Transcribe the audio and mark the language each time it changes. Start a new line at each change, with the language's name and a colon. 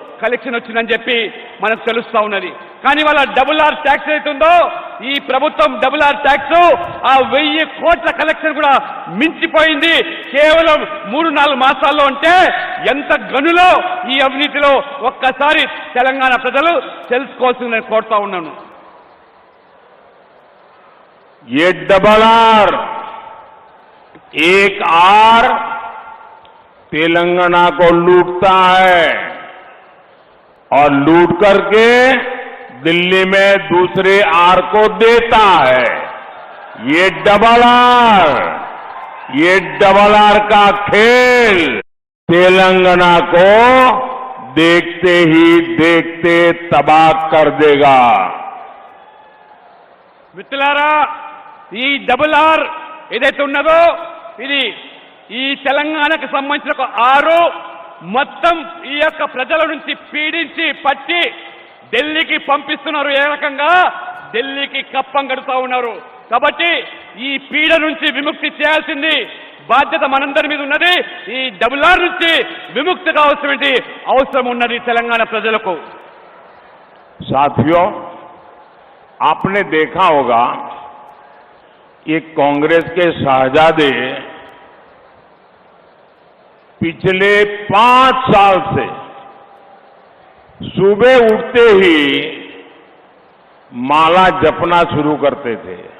Telugu: Collection వచ్చిందని చెప్పి మనకు తెలుస్తా ఉన్నది. కానీ వాళ్ళ డబుల్ ఆర్ ట్యాక్స్ అవుతుందో ఈ ప్రభుత్వం డబుల్ ఆర్ ట్యాక్స్ ఆ 1000 కోట్ల కలెక్షన్ కూడా మించిపోయింది కేవలం 3-4 మాసాల్లో. అంటే ఎంత గనులో ఈ అవినీతిలో ఒక్కసారి తెలంగాణ ప్రజలు తెలుసుకోవాల్సిందని కోరుతా ఉన్నాను.
Hindi: ये डबल आर एक आर तेलंगाना को लूटता है और लूट करके दिल्ली में दूसरे आर को देता है. ये डबल आर का खेल तेलंगाना को देखते ही देखते तबाह कर देगा.
Telugu: మిత్రులారా, ఈ డబుల్ ఆర్ ఏదైతే ఉన్నదో ఇది ఈ తెలంగాణకు సంబంధించిన ఒక ఆరు మొత్తం ఈ యొక్క ప్రజల నుంచి పీడించి పట్టి ఢిల్లీకి పంపిస్తున్నారు. ఏ రకంగా ఢిల్లీకి కప్పం కడుతూ ఉన్నారు. కాబట్టి ఈ పీడ నుంచి విముక్తి చేయాల్సింది బాధ్యత మనందరి మీద ఉన్నది. ఈ డబుల్ ఆర్ నుంచి విముక్తి కావాల్సిన అవసరం ఉన్నది తెలంగాణ ప్రజలకు.
Hindi: साथियों, आपने देखा होगा ये कांग्रेस के शहजादे पिछले 5 साल से सुबह उठते ही माला जपना शुरू करते थे.